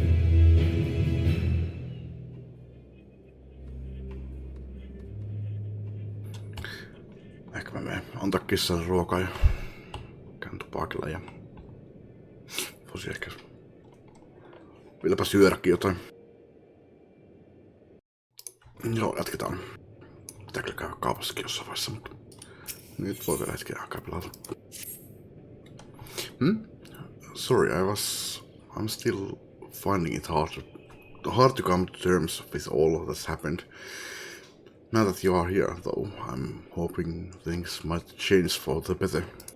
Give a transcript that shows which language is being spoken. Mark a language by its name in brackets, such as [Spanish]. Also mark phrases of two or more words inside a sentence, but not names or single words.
[Finnish] Ehkä mä menen antaa kissalle ruokaa ja käyn tupakilla ja voisi ehkä vieläpä syödäkin jotain. Joo, jatketaan. Pitääkö käydä kaupassakin jossain vaiheessa, mutta nyt voi vielä hetken aikaa pelata. [English] Sorry, I'm still finding it hard to come to terms with all that's happened. Now that you are here, though, I'm hoping things might change for the better.